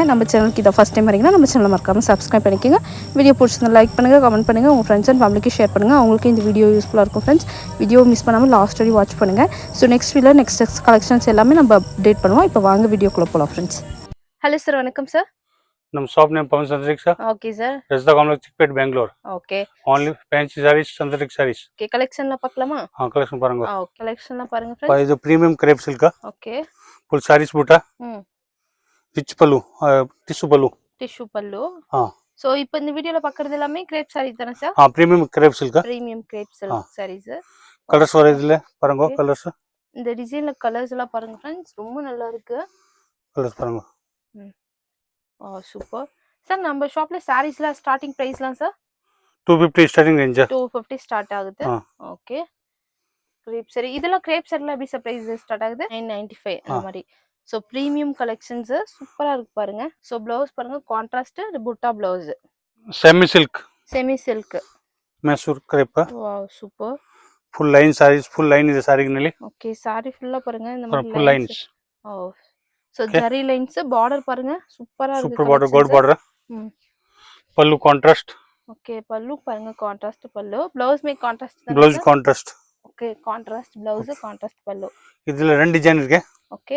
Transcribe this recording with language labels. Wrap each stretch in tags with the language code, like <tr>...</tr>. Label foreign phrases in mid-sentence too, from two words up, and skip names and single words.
<ta>நம்ம சேனலுக்கு இதை ஃபஸ்ட் டைம் வரீங்கன்னா நம்ம சேனல் மறக்காமல் சப்ஸ்கிரைப் பண்ணிக்கோங்க. வீடியோ பிடிச்சிருந்தா லைக் பண்ணுங்கள், கமெண்ட் பண்ணுங்கள், உங்கள்</ta> <en>friends and familykku</en> <ta>ஷேர் பண்ணுங்கள். அவங்களுக்கு இந்த வீடியோ யூஸ்ஃபுல்லாக இருக்கும் ஃப்ரெண்ட்ஸ். வீடியோ மிஸ் பண்ணாமல் லாஸ்ட் வரையும் வாட்ச் பண்ணுங்கள்.</ta> <en>so next collections</en> <ta>எல்லாமே நம்ம அப்டேட் பண்ணுவோம். இப்போ வாங்க வீடியோக்குள்ளே போகலாம் ஃப்ரெண்ட்ஸ். ஹலோ சார், வணக்கம் சார்.</ta> <kn>ನಮ್ಮ ಶಾಪ್ ನೇಮ್ ಪವನ್ ಸಂತರಿಕ್ ಸರ್.</kn> <en>okay sir.</en> <ta>ரஜிதா காம்ப்ளெக்ஸ் சிக்பேட் பெங்களூர். ஓகே.</ta> <en>only fancy sarees synthetic sarees.</en> <ta>ஓகே, கலெக்ஷன்லாம் பார்க்கலாமா? கலெக்ஷன் பாருங்க. கலெக்ஷன்லாம் பாருங்க ஃப்ரெண்ட்ஸ்.</ta> <en>இது premium crepe silk.</en> <ta>ஓகே.</ta> <en>full sarees</en> <kn>ಬೂಟಾ. ರಿಚ್ ಪಲ್ಲು, ಟಿಶ್ಯೂ ಪಲ್ಲು.</kn> <ta>சோ இப்போ இந்த வீடியோல பார்க்கிறது எல்லாமே கிரேப் சாரி தானே சார்?</ta> <en>premium crepe silk. premium crepe silk sarees.</en> <ta>கலர்ஸ் வர இதுல பாருங்க. கலர்ஸ் இந்த டிசைன்ல கலர்ஸ் எல்லாம் பாருங்க ஃப்ரெண்ட்ஸ், ரொம்ப நல்லா இருக்கு. கலர்ஸ் பாருங்க.</ta> <en>super sir.</en> <ta>நம்ம ஷாப்ல சாரீஸ்ல</ta> <en>starting pricelam</en> <ta>சார்</ta> <en>250 starting range.</en> <ta>250 ஸ்டார்ட் ஆகுது. ஓகே. கிரேப் சாரி இதெல்லாம் கிரேப் சாரில எப்படி சார் பிரைஸ் ஸ்டார்ட் ஆகுது? 995 அந்த மாதிரி.</ta> <en>so premium collections</en> <ta>சூப்பரா இருக்கு பாருங்க. சோ ப்ளவுஸ் பாருங்க, கான்ட்ராஸ்ட் புட்டா ப்ளவுஸ்.</ta> <en>semi silk Mysore crepe. wow, super. full line sarees, full line</en> <kn>ಇದೆ ಸಾರಿನಲ್ಲಿ.</kn> <ta>ஓகே, சாரி ஃபுல்லா பாருங்க இந்த மாதிரி</ta> <en>full lines.</en> <ta>சோ ஜரி லைன்ஸ், பார்டர் பாருங்க சூப்பரா இருக்கு.</ta> <en>super border, gold border. pallu contrast.</en> <ta>ஓகே, பல்லு பாருங்க கான்ட்ராஸ்ட் பல்லு. ப்ளவுஸ் மே கான்ட்ராஸ்ட் தான்.</ta> <en>blouse contrast. okay, contrast blouse, contrast pallu.</en> <ta>இதுல ரெண்டு டிசைன் இருக்கு. ஓகே,</ta>